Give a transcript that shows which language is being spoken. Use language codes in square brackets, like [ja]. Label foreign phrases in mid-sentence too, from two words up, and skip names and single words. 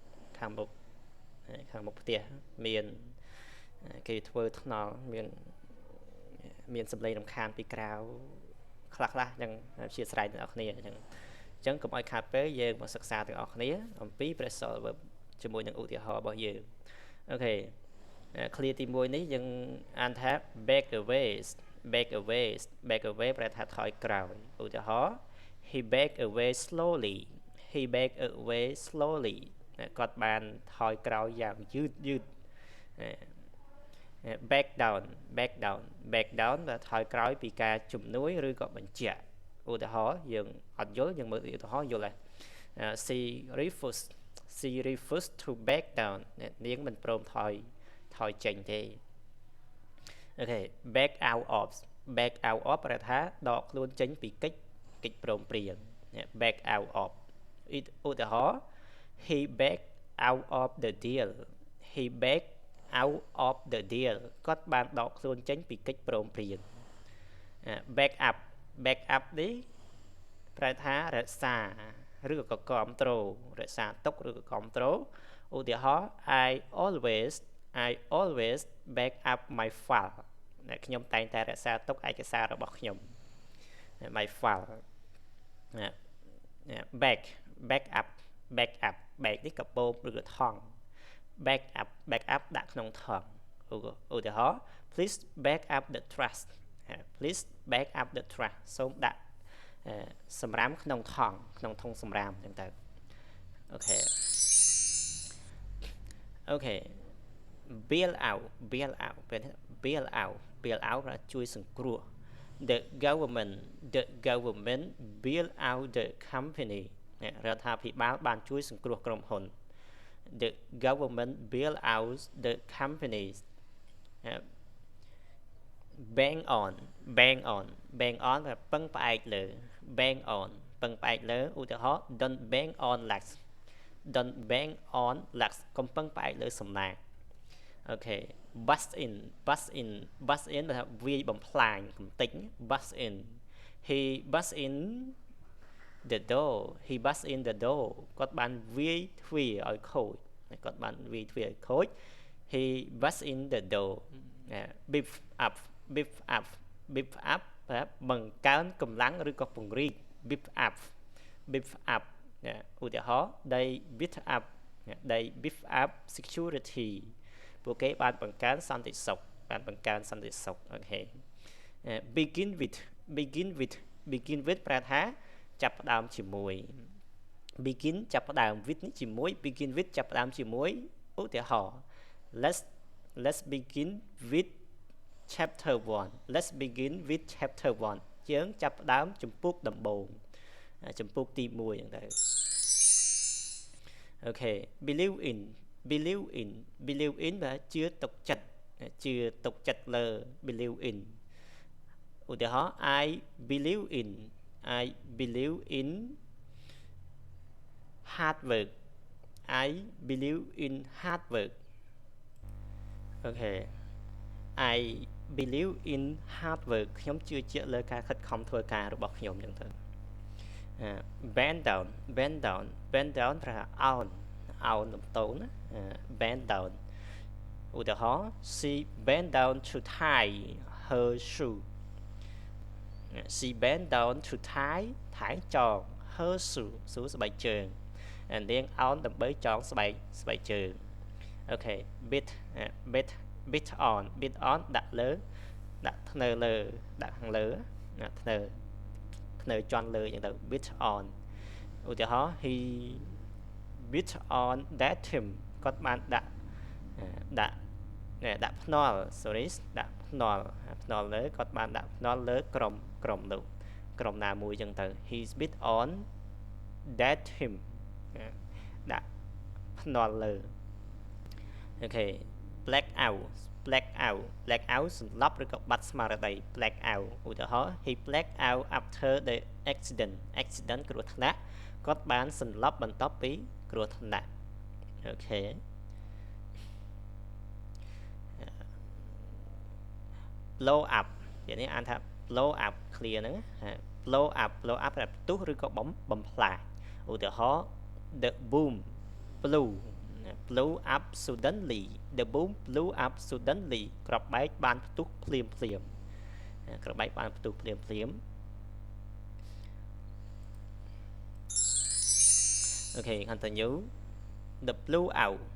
[km] ផ្ទះមានគេធ្វើថ្នល់មានសំឡេងរំខានពីក្រៅខ្លះអញ្ចឹងអធិស្ឋានអ្នកទាំងអស់គ្នាអញ្ចឹងកុំឲ្យខាតពេលយើងមកសិក្សាទាំងអស់គ្នាអំពី [en] Phrasal verb [km] ជាមួយនឹងឧទាហរណ៍របស់យើងអូខេ clear ទី1នេះយើងអានថា [en] back away [km] ប្រែថាថយក្រោយឧទាហរណ៍ [en] he back away slowly [km] គាត់បានថយក្រោយយ៉ាងយឺត [en] back down [km] ដែលថយក្រោយពីការជំនួយឬក៏បញ្ជាក់ឧទាហរណ៍យើងអត់យល់យើងមើលឧទាហរណ៍យល់ហើយ [en] she refused to back down [km] នាងមិនព្រមថយចេញទេអូខេ [en] back out of [km] ប្រែថាដកខ្លួនចេញពីកិច្ចព្រមព្រៀង [en] back out of [km] ឧទាហរណ៍ [en] he backed out of the deal [km] គាត់បានដកខ្លួនចេញពីកិច្ចព្រមព្រៀង [en] back up [km] នេះប្រែថារក្សាឬក៏គ្រប់គ្រងរក្សាទុកឬក៏គ្រប់គ្រងឧទាហរណ៍ [en] I always back up my file [km] ខ្ញុំតែងតែរក្សាទុកឯកសាររបស់ខ្ញុំ [en] my file back up back [km] នេះកាបូបឬក៏ថង់ [en] back up [km] ដាក់ក្នុងថង់ឧទាហរណ៍ [en] please back up the trash [km] សូមដាក់សម្រាមក្នុងថង់ក្នុងធុងសម្រាមអញ្ចឹងទៅ អូខេ [en] bail out [km] ប្រែជួយសង្គ្រោះ [en] the government bail out the company [km] រដ្ឋាភិបាលបានជួយសង្គ្រោះក្រុមហ៊ុន [en] the government bail out the companies bank on [km] ប្រពឹងផ្អែកលើពឹងផ្អែកលើឧទាហរណ៍ [en] don't bank on luck [km] កុំពឹងផ្អែកលើសំណាងអូខេ [en] bust in [km] ប្រែថាវាយបំផ្លាញកំទេច [en] bust in he bust in the door [km] គាត់បានវាយទ្វារឲ្យខូច [en] he bust in the door beef up [km] ប្រែបង្កើនកម្លាំងឬក៏ពង្រីក [en] beef up [km] ឧទាហរណ៍ [en] they beef up security [km] ពួកគេបានបង្កើនសន្តិសុខអូខេ begin with ប្រែថាចាប់ផ្ដើមជាមួយ begin ចាប់ផ្ដើម with នេះជាមួយ [en] begin with [km] ចាប់ផ្ដើមជាមួយឧទាហរណ៍ [en] let's begin with chapter 1 [km] យើងចាប់ផ្ដើមជំពូកដំបូងជំពូកទី1អញ្ចឹងទៅអូខេ [en] believe in [km] ដែលជឿទុកចិត្តលើ [en] believe in [km] ឧទាហរណ៍ [en] I believe in hard work [km] អូខេ [en] I believe in hard work [km] ខ្ញុំជឿជាក់លើការខិតខំធ្វើការរបស់ខ្ញុំអញ្ចឹងទៅ [en] bend down [km] ប្រែអោនលំទោនណា [en] bend down [km] ឧទាហរណ៍ [en] she bend down to tie her shoe [km] ចង [en] her shoe [km] ស្បែកជើងនាងអោនដើម្បីចងស្បែកជើងអូខេ [en] bit on [km] ដាក់ធ្នើលើដាក់ខាងលើ ធ្នើជន់លើអញ្ចឹងទៅ [en] bit on [km] ឧទាហរណ៍ [en] he bid on that team [km] គាត់បានដាក់ដាក់ភ្នាល់ sorry ដាក់ភ្នាល់ លើគាត់បានដាក់ភ្នាល់លើក្រុមនោះក្រុមណាមួយចឹងទៅ [en] he's bid on that team [km] ដាក់ភ្នាល់លើអូខេ [en] black out [km] សន្លប់ឬក៏បាត់ស្មារតី [en] black out [km] ឧទាហរណ៍ [en] he black out after the accident [km] គ្រោះថ្នាក់គាត់បានសន្លប់បន្ទាប់ពីគ្រោះថ្នាក់អូខេ [en] blow up [km] យ៉ាងនេះអានថា [en] blow up clear [km] ហ្នឹង [en] blow up [km] តែផ្ទុះឬក៏បំផ្លាញឧទាហរណ៍ [en] the boom blew up suddenly the boom blew up suddenly [km] ក្របបែកបានផ្ទុះភ្លាមក្របបែកបានផ្ទុះភ្លាមអូខេ [en] continue the blew out